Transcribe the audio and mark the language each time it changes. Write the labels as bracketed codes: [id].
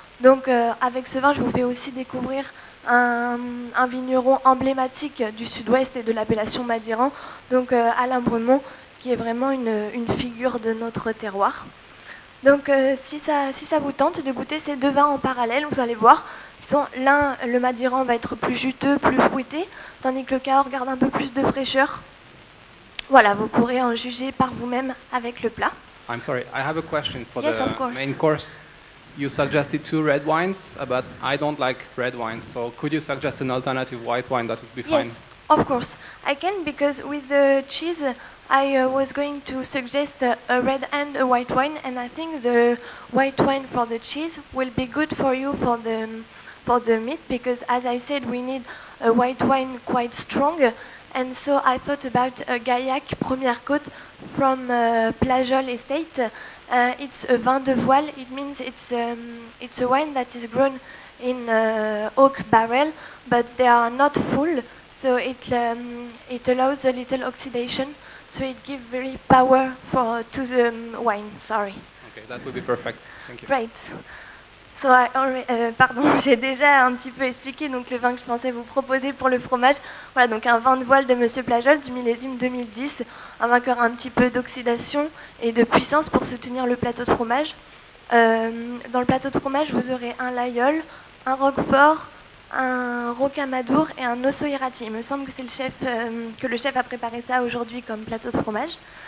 [fr] Donc avec ce vin, je vous fais aussi découvrir un vigneron emblématique du sud-ouest et de l'appellation Madiran, donc Alain Bremont, qui est vraiment une figure de notre terroir. Donc si ça vous tente de goûter ces 2 vins en parallèle, vous allez voir, l'un, le Madiran va être plus juteux, plus fruité, tandis que le Cahors garde un peu plus de fraîcheur. Voilà, vous pourrez en juger par vous-même avec le plat. [en] I'm sorry, I have a question for Yes, of the course. main course. You suggested 2 red wines, but I don't like red wines, so could you suggest an alternative white wine that would be fine? Yes, of course. I can, because with the cheese, I was going to suggest a red and a white wine, and I think the white wine for the cheese will be good for you for the meat, because as I said, we need a white wine quite strong, and so I thought about a Gaillac Première Côte from Plajol Estate. It's a vin de voile. It means it's a wine that is grown in oak barrel, but they are not full, so it allows a little oxidation, so it gives very power to the wine. Sorry. Okay, that would be perfect. Thank you. Right. [fr] So pardon, j'ai déjà un petit peu expliqué donc le vin que je pensais vous proposer pour le fromage. Voilà, donc un vin de voile de Monsieur Plajol du millésime 2010, un vin qui aura un petit peu d'oxydation et de puissance pour soutenir le plateau de fromage. Dans le plateau de fromage, vous aurez un Layol, un Roquefort, un Rocamadour et un Osso Irati. Il me semble que c'est que le chef a préparé ça aujourd'hui comme plateau de fromage.